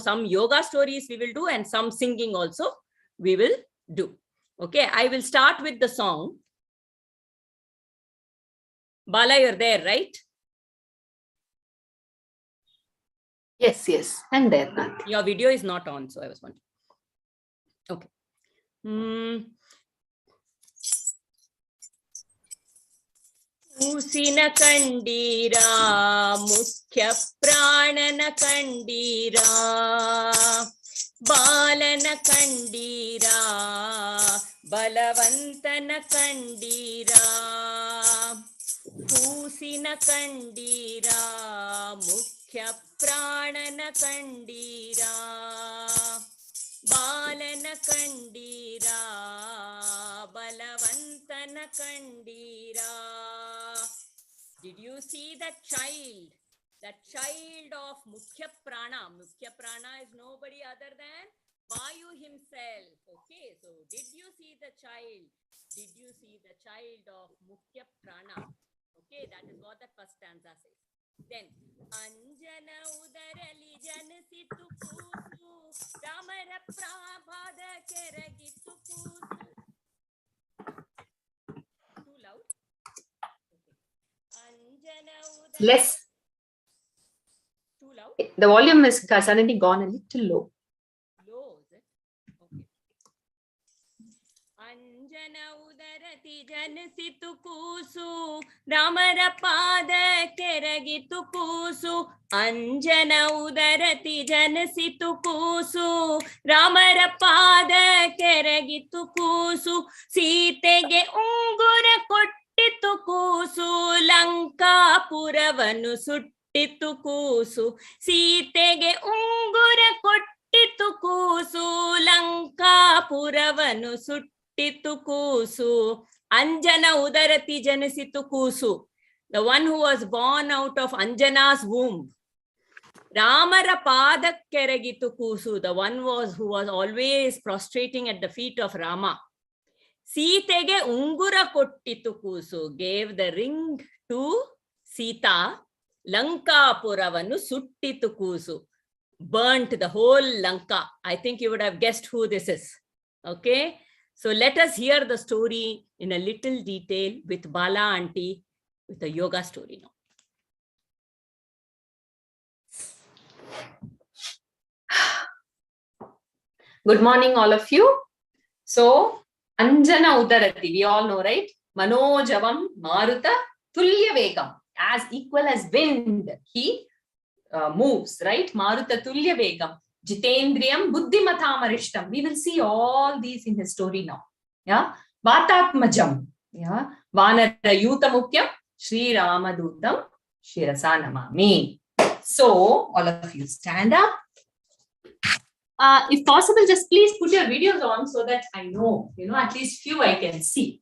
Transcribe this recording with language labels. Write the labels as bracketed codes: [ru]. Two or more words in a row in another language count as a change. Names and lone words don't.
[en] Some yoga stories we will do, and some singing also we will do. Okay, I will start with the song. Bala, you're there, right? Yes, I'm there. Your video is not on, so I was wondering. Okay. [kn] ಉಸಿನ ಕಂಡಿರ, ಮುಖ್ಯ ಪ್ರಾಣನ ಕಂಡಿರ, ಬಾಲನ ಕಂಡಿರ, ಬಲವಂತನ ಕಂಡಿರ. ಉಸಿನ ಕಂಡಿರ, ಮುಖ್ಯ ಪ್ರಾಣನ ಕಂಡಿರ, ಬಾಲನ ಕಂಡಿರ, ಬಲವಂತನ ಕಂಡಿರ. [en] Did you see that child? That child of Mukhya Prana. Mukhya Prana is nobody other than Vayu himself. Okay, so did you see the child? Did you see the child of Mukhya Prana? Okay, that is what the first stanza says. [kn] Then, ಅಂಜನ ಉದರಲಿ ಜನಸಿತು ಕೂಸು, ರಾಮರ ಪ್ರಭದ ಕೆರಗಿತು ಕೂಸು. [en] Too loud? Okay. [kn] ಅಂಜನ ಉದರಲಿ. [en] Less. Too loud? The volume is suddenly gone a little low. Low, is it? [kn] Okay. ಅಂಜನ ಉದರತಿ ಜನಸಿತು ಕೂಸು, ರಾಮರ ಪದ ಕೆರಗಿತು ಕೂಸು. ಅಂಜನ ಉದರತಿ ಜನಸಿತು ಕೂಸು, ರಾಮರ ಪದ ಕೆರಗಿತು ಕೂಸು. ಸೀತೆಗೆ ಉಂಗುರ ಕೊಟ್ಟಿತು ಕೂಸು, ಲಂಕಾ ಪುರವನು ಸುಟ್ಟಿತು ಕೂಸು. ಸೀತೆಗೆ ಉಂಗುರ ಕೊಟ್ಟಿತು ಕೂಸು, ಲಂಕಾ ಪುರವನು ಸುಟ್ಟಿತು ಕೂಸು. ಅಂಜನ ಉದರತಿ ಜನಸಿತು ಕೂಸು. [en] The one who was born out of Anjana's womb. [kn] ರಾಮರ ಪದಕ್ ಕೆರಗಿತು ಕೂಸು. [en] The one who was always prostrating at the feet of Rama. [kn] ಸೀತೆಗೆ ಉಂಗುರ ಕೊಟ್ಟಿತು ಕೂಸು. [en] Gave the ring to Sita. [kn] ಲಂಕಾ ಪುರವನು ಸುಟ್ಟಿತು ಕೂಸು. [en] Burnt the whole Lanka. I think you would have guessed who this is. Okay. So let us hear the story in a little detail with Bala auntie with a yoga story now. Good morning, all of you. So, [kn] ಅಂಜನ ಉದರತಿ, [en] we all know, right? [sa] मनोजवं मारुत तुल्य वेगं, [en] as equal as wind, he moves, right? [sa] मारुत तुल्य वेगं, जितेन्द्रियं बुद्धिमतां. [en] We will see all these in his story now. [sa] Yeah, Vatatmajam, yeah, वानर यूथमुख्यं, श्री रामदूतं, शिरसा नमामि. [en] So, all of you stand up. If possible, just please put your videos on so that I know, at least few I can see.